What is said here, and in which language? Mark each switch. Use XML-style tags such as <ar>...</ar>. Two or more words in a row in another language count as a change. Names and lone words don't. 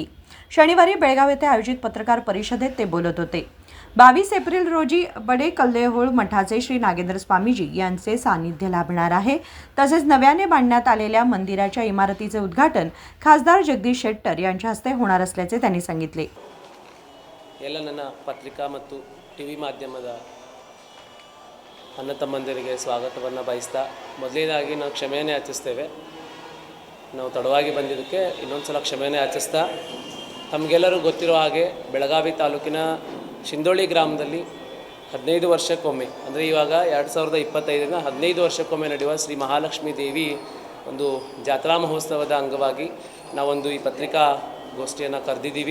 <mr>शनिवारी बेळगाव येथे आयोजित पत्रकार परिषदेत ते बोलत होते। 22 एप्रिल रोजी बडे कल्लेहोळ मठाचे श्री नागेंद्र स्वामीजी यांचे सानिध्य लाभणार आहे। तसेच नव्याने बांधण्यात आलेल्या मंदिराच्या इमारतीचे उद्घाटन खासदार जगदीश शेट्टर यांच्या हस्ते होणार असल्याचे त्यांनी सांगितले।</mr> <kn>ಎಲ್ಲ ನನ್ನ ಪತ್ರಿಕಾ ಮತ್ತು ಟಿವಿ ಮಾಧ್ಯಮದ ಅಣ್ಣ ತಮ್ಮಂದಿರಿಗೆ ಸ್ವಾಗತವನ್ನು ಬಯಸ್ತಾ ಮೊದಲನೇದಾಗಿ ನಾವು ಕ್ಷಮೆಯನ್ನು ಯಾಚಿಸ್ತೇವೆ। ನಾವು ತಡವಾಗಿ ಬಂದಿದ್ದಕ್ಕೆ ಇನ್ನೊಂದು ಸಲ ಕ್ಷಮೆಯನ್ನು ಯಾಚಿಸ್ತಾ ತಮಗೆಲ್ಲರೂ ಗೊತ್ತಿರೋ ಹಾಗೆ ಬೆಳಗಾವಿ ತಾಲೂಕಿನ ಶಿಂದೋಳಿ ಗ್ರಾಮದಲ್ಲಿ 15 ವರ್ಷಕ್ಕೊಮ್ಮೆ ಅಂದರೆ ಇವಾಗ 2025ರಿಂದ 15 ವರ್ಷಕ್ಕೊಮ್ಮೆ ನಡೆಯುವ ಶ್ರೀ ಮಹಾಲಕ್ಷ್ಮೀ ದೇವಿ ಒಂದು ಜಾತ್ರಾ ಮಹೋತ್ಸವದ ಅಂಗವಾಗಿ ನಾವೊಂದು ಈ ಪತ್ರಿಕಾಗೋಷ್ಠಿಯನ್ನು ಕರೆದಿದ್ದೀವಿ।</kn>